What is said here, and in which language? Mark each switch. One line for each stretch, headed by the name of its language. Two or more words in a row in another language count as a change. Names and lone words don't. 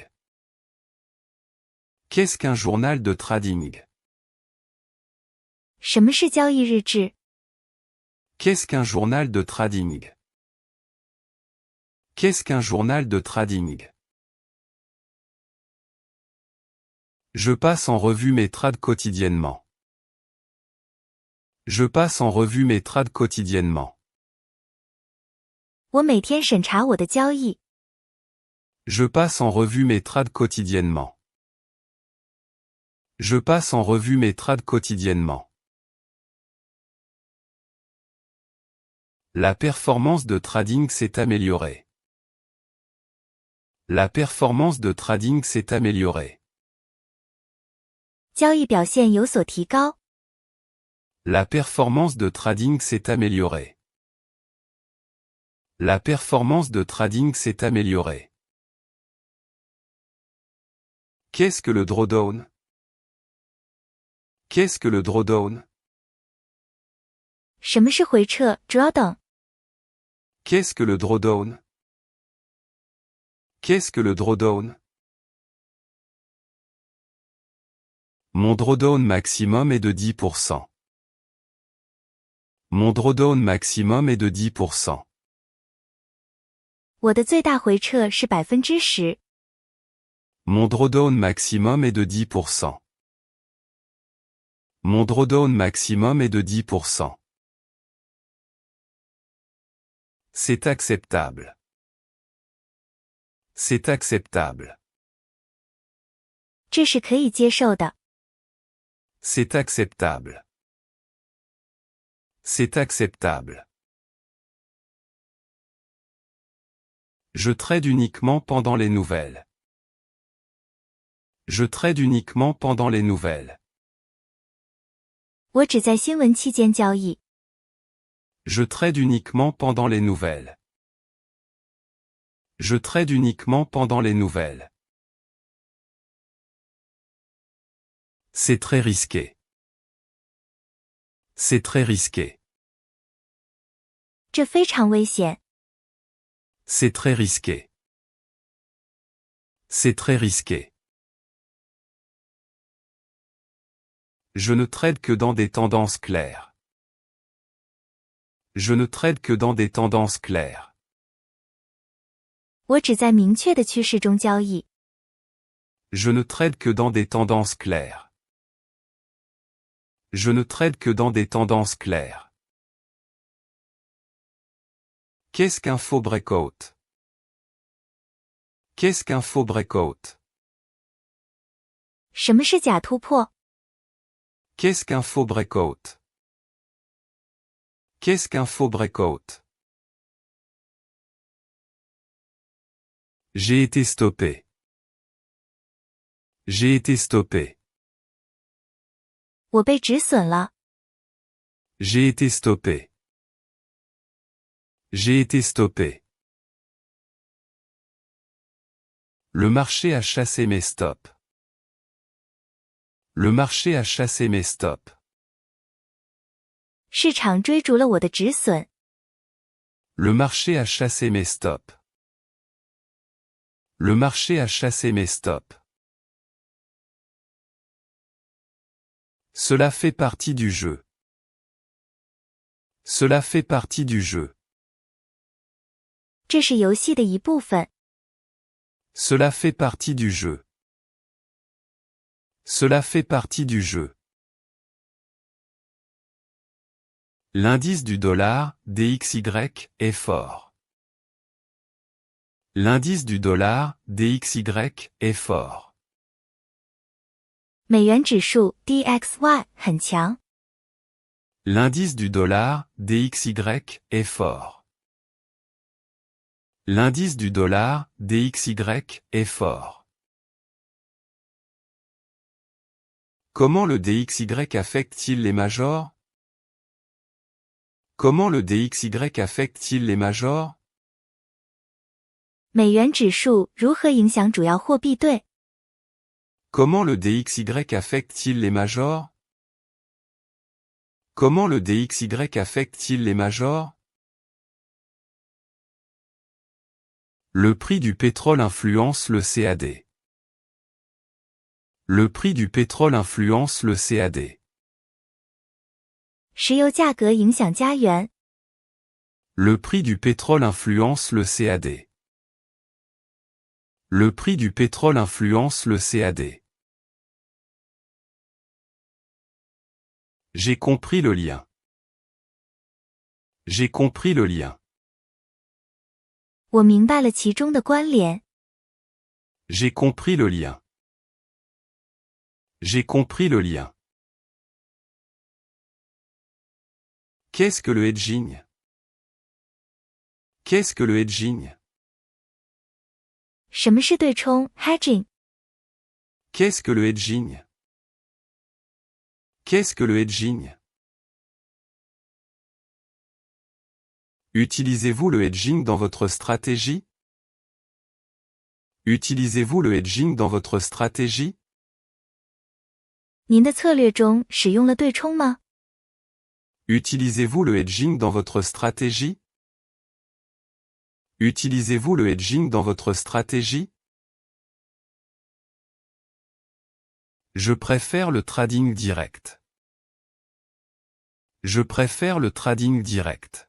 French: Qu'est-ce qu'un journal de trading?
Chinese: 什么是交易日志？
French: Qu'est-ce qu'un journal de trading? Qu'est-ce qu'un journal de trading? Je passe en revue mes trades quotidiennement. Je passe en revue mes trades quotidiennement.
Chinese: 我每天审查我的交易。
French: Je passe en revue mes trades quotidiennement. Je passe en revue mes trades quotidiennement. La performance de trading s'est améliorée. La performance de trading s'est améliorée.
Chinese: 交易表现有所提高。
French: La performance de trading s'est améliorée. La performance de trading s'est améliorée. Qu'est-ce que le drawdown? Qu'est-ce que le drawdown?
Chinese: 什么是回撤 drawdown？
French: Qu'est-ce que le drawdown? Qu'est-ce que le drawdown? Mon drawdown maximum est de 10%. Mon drawdown maximum est de 10%.
Chinese: 我的最大回撤是10%。
French: Mon drawdown maximum est de 10%. Mon drawdown maximum est de 10%. C'est acceptable. C'est acceptable.
Chinese: 这是可以接受的。
French: C'est acceptable. C'est acceptable. Je trade uniquement pendant les nouvelles. Je trade uniquement pendant les nouvelles.
Chinese: 我只在新闻期间交易。
French: Je trade uniquement pendant les nouvelles. Je trade uniquement pendant les nouvelles. C'est très risqué. C'est très risqué.
Chinese: 这非常危险。
French: C'est très risqué. C'est très risqué. Je ne trade que dans des tendances claires. Je ne trade que dans des tendances claires.
Chinese: 我只在明确的趋势中交易。
French: Je ne trade que dans des tendances claires. Je ne trade que dans des tendances claires. Qu'est-ce qu'un faux breakout? Qu'est-ce qu'un faux breakout?
Chinese: 什么是假突破？
French: Qu'est-ce qu'un faux breakout? Qu'est-ce qu'un faux breakout? J'ai été stoppé. J'ai été stoppé.
Chinese: 我被止损了。
French: J'ai été stoppé. J'ai été stoppé. Le marché a chassé mes stops. Le marché a chassé mes stops.
Chinese: 市场追逐了我的止损。
French: Le marché a chassé mes stops. Le marché a chassé mes stops. Cela fait partie du jeu. Cela fait partie du jeu.
Chinese: 这是游戏的一部分。
French: Cela fait partie du jeu. Cela fait partie du jeu. L'indice du dollar, DXY, est fort. L'indice du dollar, DXY, est fort.
Chinese: 美元指数 DXY 很强。
French: L'indice du dollar, DXY, est fort. L'indice du dollar, DXY, est fort. Comment le DXY affecte-t-il les majors? Comment le DXY affecte-t-il les majors?
Chinese: 美元指数如何影响主要货币对？
French: Comment le DXY affecte-t-il les majors? Comment le DXY affecte-t-il les majors? Le prix du pétrole influence le CAD. Le prix du pétrole influence le CAD.
Chinese: 石油价格影响加元。
French: Le prix du pétrole influence le CAD. Le prix du pétrole influence le CAD. J'ai compris le lien. J'ai compris le lien.
Chinese: 我明白了其中的关联。
French: J'ai compris le lien. J'ai compris le lien. Qu'est-ce que le hedging? Qu'est-ce que le hedging?
Chinese: 什么是对冲 hedging？
French: Qu'est-ce que le hedging? Qu'est-ce que le hedging? Utilisez-vous le hedging dans votre stratégie? Utilisez-vous le hedging dans votre stratégie?
Chinese: 您的策略中使用了对冲吗？
French: Utilisez-vous le hedging dans votre stratégie? Utilisez-vous le hedging dans votre stratégie? Je préfère le trading direct. Je préfère le trading direct.